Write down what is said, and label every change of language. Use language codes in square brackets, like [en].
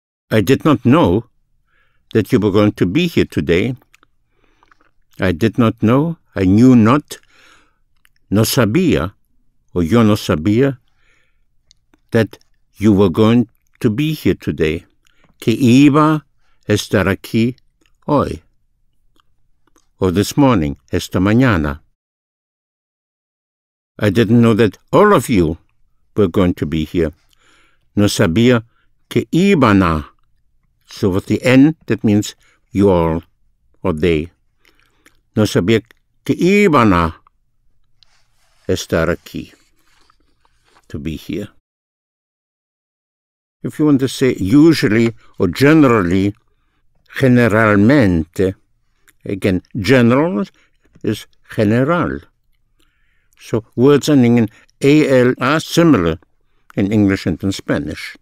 [en] I did not know that you were going to be here today. I did not know, I knew not, [es] no sabía, [en] or [es] yo no sabía, [en] that you were going to be here today. [es] Que iba a estar aquí hoy. [en] Or this morning, [es] esta mañana. [en] I didn't know that all of you were going to be here. [es] No sabía que iban a. [en] So with the N, that means you all, or they. [es] No sabía que iban a estar aquí, [en] to be here. If you want to say usually or generally, generalmente, again, general is general. So words ending in AL are similar in English and in Spanish.